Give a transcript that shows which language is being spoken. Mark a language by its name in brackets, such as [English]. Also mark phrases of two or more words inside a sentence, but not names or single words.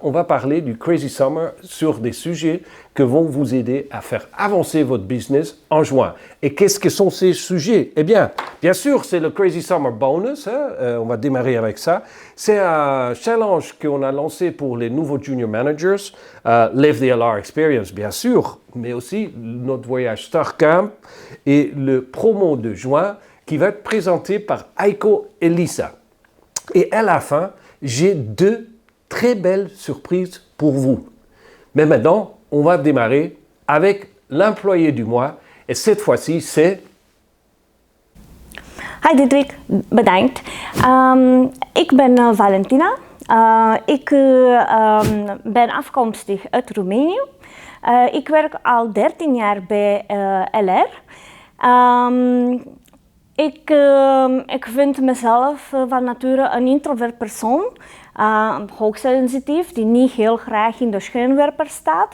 [French] On va parler du Crazy Summer sur des sujets qui vont vous aider à faire avancer votre business en juin. Et qu'est-ce que sont ces sujets? Eh bien sûr, c'est le Crazy Summer Bonus. On va démarrer avec ça. C'est un challenge qu'on a lancé pour les nouveaux [English] junior managers. [French] Live the LR Experience, bien sûr, mais aussi notre voyage Star Camp et le promo de juin qui va être présenté par Aiko et Lisa. Et à la fin, j'ai deux très belles surprises pour vous. Mais maintenant, on va démarrer avec l'employé du mois. Et cette fois-ci, c'est... [Dutch] Hi Diederik, bedankt. Ik ben Valentina. Ik ben afkomstig uit Roemenië. Ik werk al 13 jaar bij LR. Ik vind mezelf van nature een introvert persoon, hoogsensitief, die niet heel graag in de schijnwerper staat.